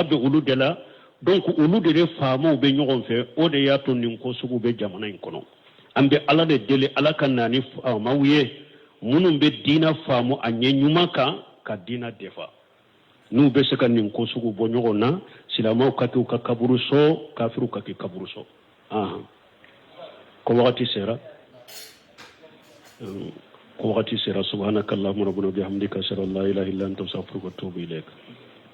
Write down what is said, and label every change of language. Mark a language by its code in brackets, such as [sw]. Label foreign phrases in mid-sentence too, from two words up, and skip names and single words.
[bm] bɛ olu de la donc olu de faamaw bɛ ɲɔgɔn fɛ o de y'a to nin ko sugu bɛ jamana in kɔnɔ an bɛ ala de deli ala ka na ni faamaw ye minnu bɛ diinɛ faamu a ɲɛ ɲuman kan ka diinɛ defa n'u bɛ se ka nin ko sugu bɔ ɲɔgɔn na silamɛw ka kɛ u ka kaburu sɔ kafiriw ka kɛ kaburu sɔ ko wagati sera [ar] سبحانك اللهم ربنا بحمدك أشهد أن لا إله إلا أنت أستغفرك وأتوب إليك